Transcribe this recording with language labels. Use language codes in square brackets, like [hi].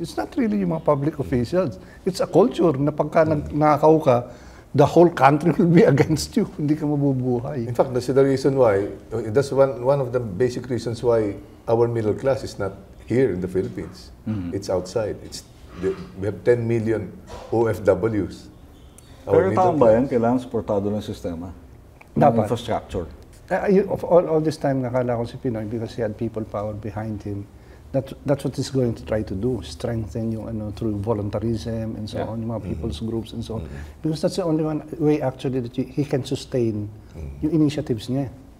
[en] It's not really yung mga public officials. It's a culture na [tl] pagka nakakaw ka, [en] the whole country will be against you. [tl] Hindi ka mabubuhay. [en] In fact, that's the reason why, that's one of the basic reasons why our middle class is not here in the Philippines. It's outside. We have 10 million OFWs. [tl] Pero taong bayan, kailangan supportado ng sistema. Ng Dapat. [en] infrastructure. All this time, [tl] nakala ko [en] si Pinoy because he had people power behind him. That's what he's going to try to do, strengthen yung through voluntarism and so on, yung mga people's groups and so on. Because that's the only one way actually that he can sustain yung initiatives niya.